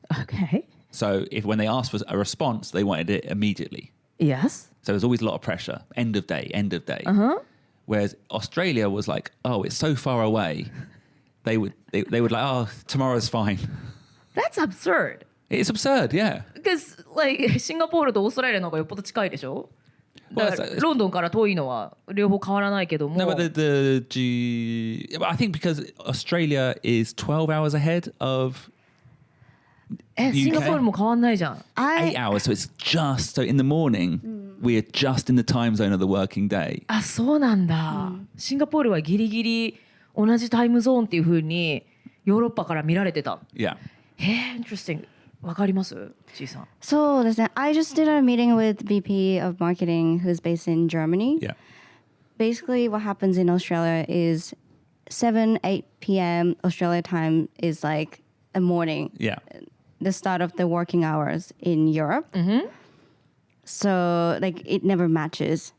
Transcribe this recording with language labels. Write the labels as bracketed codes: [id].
[en] Okay. So when they asked for a response, they wanted it immediately. Yes. So there's always a lot of pressure. End of day. Uh-huh. Whereas Australia was like, oh, it's so far away. They would like, oh, tomorrow's fine. That's absurd. It's absurd, yeah. Because like [ja] シンガポールとオーストラリアの方がよっぽど近いでしょ。だから [en] Well, [ja] ロンドンから遠いのは両方変わらないけども。 [en] No, but I think because Australia is 12 hours ahead of [ja] シンガポールも変わんないじゃん。 [en] 8 hours, so it's just, so in the morning, we are just in the time zone of the working day. [ja] あ、そうなんだ。シンガポールはギリギリ同じタイムゾーンっていう風にヨーロッパから見られてた。 [en] Yeah. [ja] へえ、 [en] interesting。 [ja] わかります？ちいさん。そうですね。 [en] I just did a meeting with VP of Marketing who's based in Germany. Yeah. Basically, what happens in Australia is 7-8 p.m. Australia time is like a morning. Yeah. The start of the working hours in Europe. Mm-hmm. So like it never matches.